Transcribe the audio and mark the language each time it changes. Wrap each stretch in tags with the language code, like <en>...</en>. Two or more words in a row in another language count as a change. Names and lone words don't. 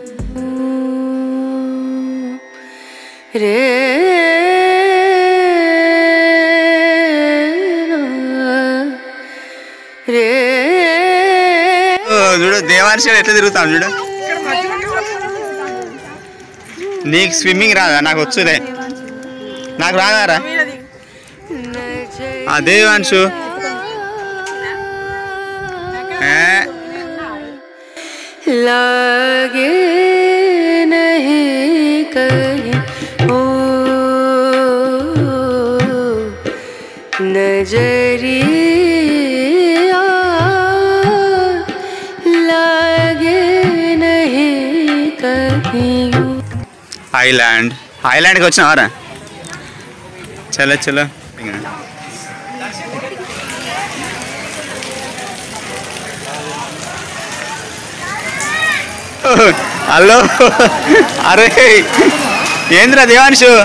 <te>చూడు దేవాంశ ఎట్లా తిరుగుతాం చూడు నీకు స్విమ్మింగ్ రాదా నాకు వచ్చులే నాకు రాదారా దేవాంశు</te> <hi>लागे नहीं कहीं ओ नजरिया लागे नहीं कहीं</hi> <te>ఐలాండ్ ఐలాండ్కి వచ్చినావారా</te> <hi>चलो चलो</hi> <te>హలో అరే ఏంద్రా దేవాంశు</te>